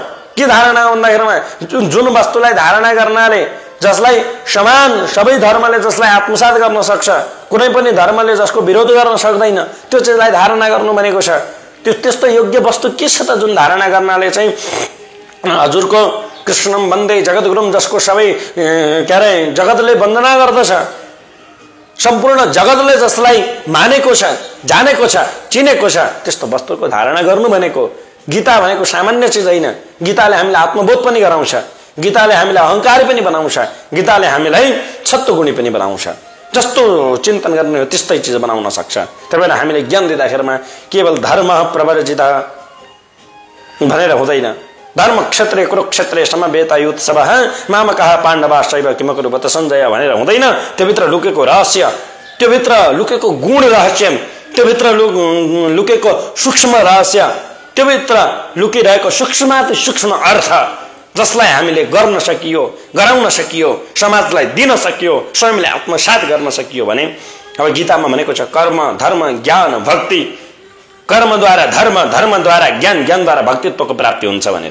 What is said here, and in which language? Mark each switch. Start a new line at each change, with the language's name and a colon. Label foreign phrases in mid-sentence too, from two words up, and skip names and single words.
Nepali: के धारणा हो भन्दाखेरिमा जुन वस्तुलाई धारणा गर्नाले, जसलाई समान सबै धर्मले जसलाई आत्मसात गर्न सक्छ, कुनै पनि धर्मले जसको विरोध गर्न सक्दैन, त्यो चाहिँलाई धारणा गर्नु भनेको छ। त्यो त्यस्तो योग्य वस्तु के छ त जुन धारणा गर्नाले चाहिँ हजुरको
Sanskrit: कृष्णम वन्दे जगद्गुरुम,
Nepali: जसको सबै के अरे जगतले वन्दना गर्दछ, सम्पूर्ण जगतले जसलाई मानेको छ, जानेको छ, चिनेको छ, त्यस्तो वस्तुको धारणा गर्नु भनेको। गीता भनेको सामान्य चिज होइन। गीताले हामीलाई आत्मबोध पनि गराउँछ, गीताले हामीलाई अहङ्कार पनि बनाउँछ, गीताले हामीलाई सत्वगुणी पनि बनाउँछ। जस्तो चिन्तन गर्ने हो त्यस्तै चिज बनाउन सक्छ। त्यही भएर हामीले ज्ञान दिँदाखेरिमा केवल धर्म प्रवर्जित भनेर हुँदैन।
Sanskrit: धर्म क्षेत्रे कुरुक्षेत्रे समवेतायुत्सव मामकः पाण्डवाश्चैव किमकुर्वत सञ्जय
Nepali: भनेर हुँदैन। त्योभित्र लुकेको रहस्य, त्योभित्र लुकेको गुण रहस्य, त्योभित्र लुकेको सूक्ष्म रहस्य, त्योभित्र लुकिरहेको सूक्ष्माति सूक्ष्म अर्थ, जसलाई हामीले गर्न सकियो, गराउन सकियो, समाजलाई दिन सकियो, स्वयंले आत्मसात गर्न सकियो भने अब गीतामा भनेको छ कर्म धर्म ज्ञान भक्ति, कर्मद्वारा धर्म, धर्मद्वारा ज्ञान, ज्ञानद्वारा भक्तित्वको प्राप्ति हुन्छ भनेर।